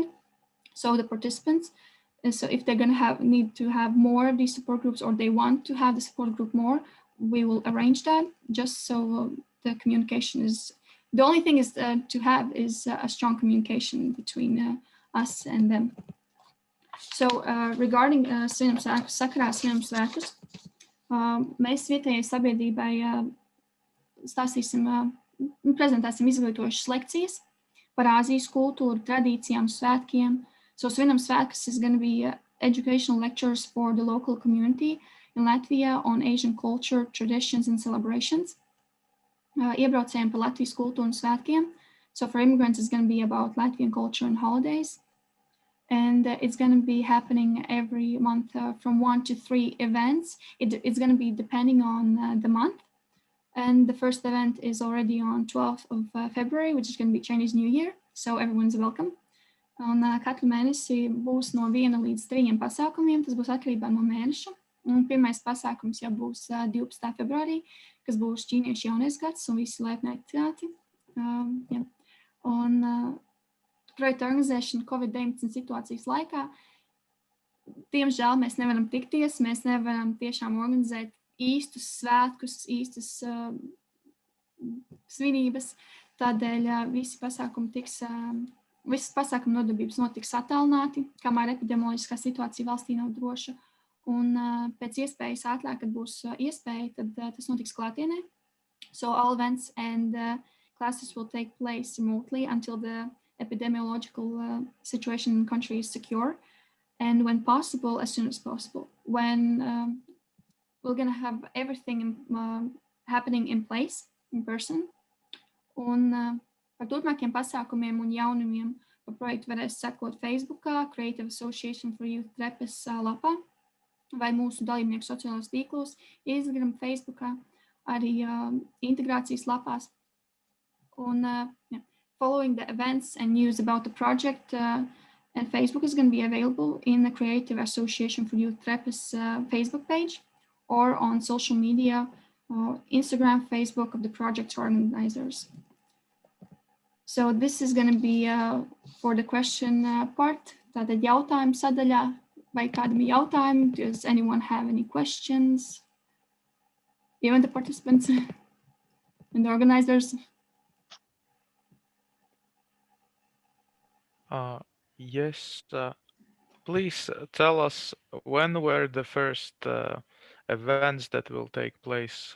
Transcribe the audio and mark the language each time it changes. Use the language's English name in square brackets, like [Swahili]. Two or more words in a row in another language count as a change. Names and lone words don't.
[English] So the participants, so if they're going to need to have more of these support groups, or they want to have the support group more, we will arrange that just so the communication is, the only thing is to have is a strong communication between us and them. So regarding [Latvian] sakarā svinam svētkus, mēs vietējai sabiedrībai prezentēsim izglītojušas lekcijas par Āzijas kultūru, tradīcijām, svētkiem. [English] So [Latvian] svinam svētkus [English] is going to be educational lectures for the local community, in Latvia on Asian culture, traditions, and celebrations. [Latvian] Iebraucējiem par Latvijas kultūru un svētkiem. [English] So for immigrants, it's going to be about Latvian culture and holidays. And it's going to be happening every month from 1 to 3 events. It's going to be depending on the month. And the first event is already on 12th of February, which is going to be Chinese New Year. So everyone's welcome. [Latvian] Un katru mēnesi būs no 1 līdz 3 pasākumiem. Tas būs atkarībā no mēneša. Un pirmais pasākums jau būs 12. februārī, kas būs ķīniešu jaunais gads un visi laipni aicināti. [English] Yeah. [Latvian] Un projekta organizēšana Covid-19 situācijas laikā, diemžēl mēs nevaram tikties, mēs nevaram tiešām organizēt īstus svētkus, īstas svinības, tādēļ visi pasākumi tiks, visas pasākuma nodarbības notiks attālināti, kamēr epidemioloģiskā situācija valstī nav droša, un pēc iespējas ātrāk, kad būs iespēja, tad tas notiks klātienē. [English] So all events and classes will take place remotely until the epidemiological situation in the country is secure, and when possible, as soon as possible. When we're going to have everything happening in place, in person. [Latvian] Un par turpmākiem pasākumiem un jaunumiem par projektu varēs sekot Facebookā, Creative Association for Youth TREPES lapā, vai mūsu dalībnieku sociālos tīklos, Instagram, Facebookā, arī integrācijas lapās. Un, [English] yeah. Following the events and news about the project, and Facebook is going to be available in the Creative Association for Youth TREPES Facebook page or on social media, Instagram, Facebook of the project organizers. So this is going to be for the question part. [Latvian] Tātad jautājumu sadaļā, vai kādam ir jautājumi? [English] Does anyone have any questions? Even the participants and the organizers? Yes, please tell us when were the first events that will take place.